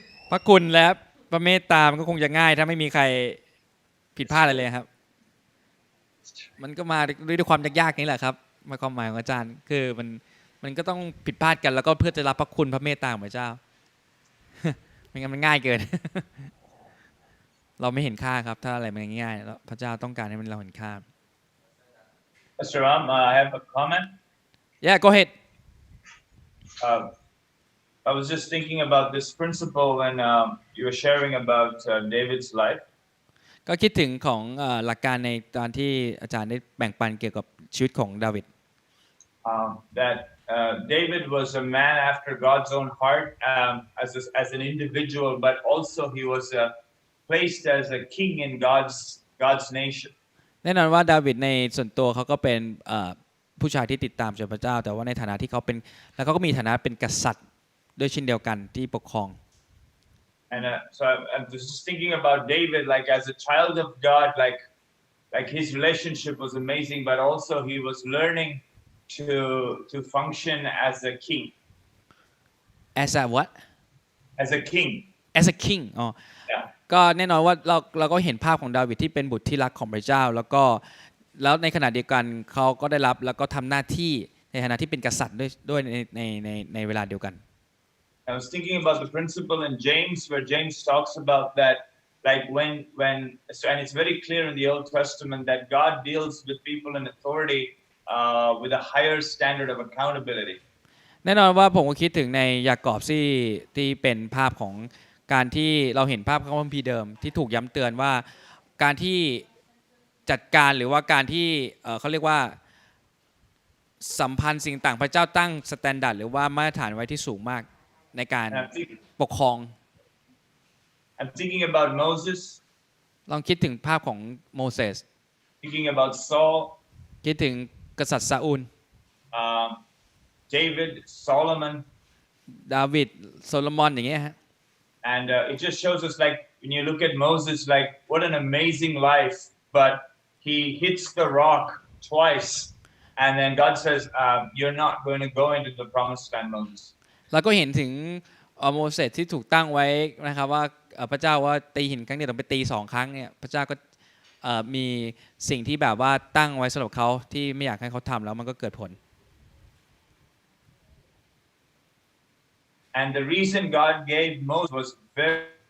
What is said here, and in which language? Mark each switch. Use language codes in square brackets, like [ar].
[th] พระคุณและพระเมตตามันก็คงจะง่ายถ้าไม่มีใครผิดพลาดอะไรเลยครับมันก็มาด้วยความยากๆนี่แหละครับมาความหมายของอาจารย์คือมันก็ต้องผิดพลาดกันแล้วก็เพื่อจะรับพระคุณพระเมตตาของพระเจ้าไม่งั้นมันง่ายเกิน เราไม่เห็นค่าครับถ้าอะไรมันง่ายๆแล้วพระเจ้าต้องการให้เราเห็นค่า [en] Pastor Ram, I have a comment. Yeah go ahead I was just thinking about this principle when you were sharing about David's life. [th] ก็คิดถึงของหลักการในตอนที่อาจารย์ได้แบ่งปันเกี่ยวกับชีวิตของดาวิด [en] That David was a man after God's own heart as an individual, but also he was placed as a king in God's nation. [th] แน่นอนว่าดาวิดในส่วนตัวเขาก็เป็นผู้ชายที่ติดตามพระเจ้าแต่ว่าในฐานะที่เขาเป็นแล้วเขาก็มีฐานะเป็นกษัตริย์ด้วยเช่นเดียวกันที่ปกครอง [en] And so I'm just thinking about David, like as a child of God, like his relationship was amazing, but also he was learning to function as a king. As a what? As a king. As a king อ๋อ Yeah. [th] ก็แน่นอนว่าเราก็เห็นภาพของดาวิดที่เป็นบุตรที่รักของพระเจ้าแล้วในขณะเดียวกันเขาก็ได้รับแล้วก็ทำหน้าที่ในฐานะที่เป็นกษัตริย์ด้วยในเวลาเดียวกัน [en] I was thinking about the principle in James where James talks about that like when and it's very clear in the Old Testament that God deals with people in authority with a higher standard of accountability. [th] แน่นอนว่าผมก็คิดถึงในยากอบที่เป็นภาพของการที่เราเห็นภาพของพระคัมภีร์เดิมที่ถูกย้ำเตือนว่าการที่จัดการหรือว่าการที่เขาเรียกว่าสัมพันธ์สิ่งต่างพระเจ้าตั้งสแตนดาร์ดหรือว่ามาตรฐานไว้ที่สูงมากในการปกครอง [en] I'm thinking about Moses. [th] ลองคิดถึงภาพของโมเสส [en] Thinking about Saul. [th] คิดถึงกษัตริย์ซาอูล [en] David, Solomon. [th] ดาวิดโซโลมอนอย่างเงี้ยฮะ [en] and it just shows us like when you look at Moses, like what an amazing life, but he hits the rock twice, and then God says, "You're not going to go into the promised land, Moses." [th] เราก็เห็นถึงโมเสสที่ถูกตั้งไว้นะครับว่าพระเจ้าว่าตีหินครั้งเดียวต้องไปตี2 ครั้งเนี่ยพระเจ้าก็มีสิ่งที่แบบว่าตั้งไว้สำหรับเขาที่ไม่อยากให้เขาทำแล้วมันก็เกิดผล [en] And the reason God gave Moses was very